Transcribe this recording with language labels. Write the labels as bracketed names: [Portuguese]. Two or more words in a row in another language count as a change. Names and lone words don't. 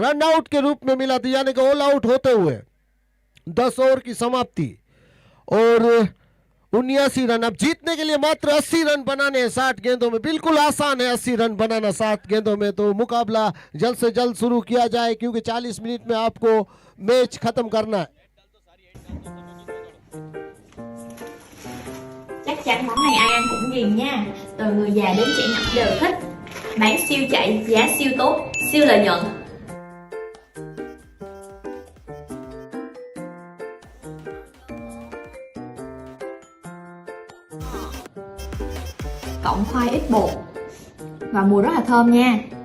[English] run out [Hindi] के रूप में मिला था, यानी कि [English] all out [Hindi] होते हुए 10 ओवर की समाप्ति और 79 रन। अब जीतने के लिए मात्र 80 रन बनाने हैं 60 गेंदों में। बिल्कुल आसान है 80 रन बनाना 60 गेंदों में। तो मुकाबला जल्द से जल्द शुरू किया जाए, क्योंकि 40 मिनट में आपको मैच खत्म करना है। [Vietnamese] Chắc chắn món này ai ăn cũng ghiền nha. Từ người già đến trẻ nhỏ đều thích. Bán siêu chạy, giá siêu tốt, siêu lợi nhuận. Cộng khoai ít bột và mùi rất là thơm nha.